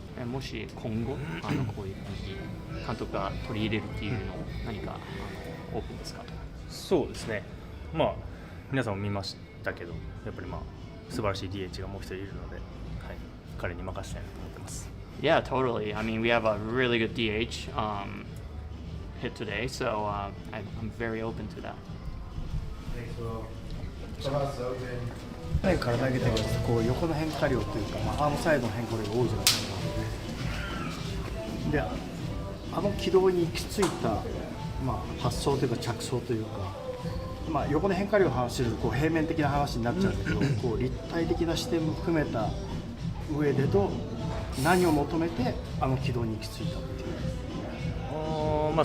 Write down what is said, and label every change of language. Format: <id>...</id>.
<ja>もし今後こういう感じに監督が取り入れるっていうのを何かオープンですかと。そうですね、まあ、皆さんも見ましたけどやっぱりまあ素晴らしい DH がもう一人いるので、はい、彼に任せたいなと思ってます。</ja> <en>Yeah, totally. I mean, we have a really good DH hit today, so I'm very open to that.</en> <ja>去年から投げてますとこう横の変化量というか、アームサイドの変化量が多いじゃないですか。で、軌道に行き着いた、発想というか着想というか、横の変化量の話するとこう平面的な話になっちゃうんだけど、こう立体的な視点も含めた上でと何を求めて軌道に行き着いたっていう。</ja>